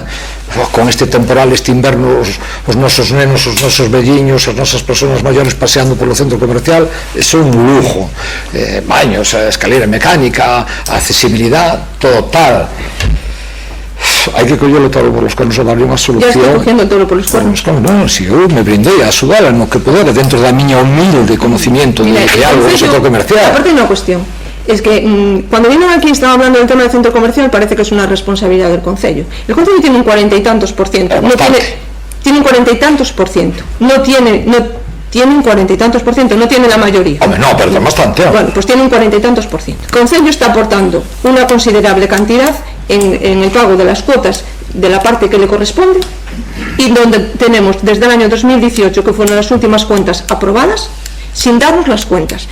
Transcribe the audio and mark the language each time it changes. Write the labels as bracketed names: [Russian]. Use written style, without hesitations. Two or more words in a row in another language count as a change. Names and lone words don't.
[Galician] Con este temporal, este inverno, os nosos nenos, os nosos velliños, as nosas persoas maiores paseando polo centro comercial, é un lujo. Baños, a escalera mecánica, a accesibilidade total. Hai que collelo todo [Spanish] por los cuernos a darle [Galician] unha solución. [Spanish] Ya está cogiendo todo por los cuernos. [Galician] Non, si eu me brindei a axudar no que pudera dentro da miña humilde conocimiento de algo do sector comercial. Aparte unha cuestión, [Spanish] es que cuando vienen aquí estaba hablando del tema del centro comercial, parece que es una responsabilidad del Concello. El Concello tiene un 40 y tantos %, tiene un 40 y tantos %, no tiene un 40 y tantos %, no tiene la mayoría. Hombre, no, pero bastante. Bueno, pues tiene un 40 y tantos %. El Concello está aportando una considerable cantidad en el pago de las cuotas de la parte que le corresponde, y donde tenemos desde el año 2018, que fueron las últimas cuentas aprobadas, sin darnos las cuentas.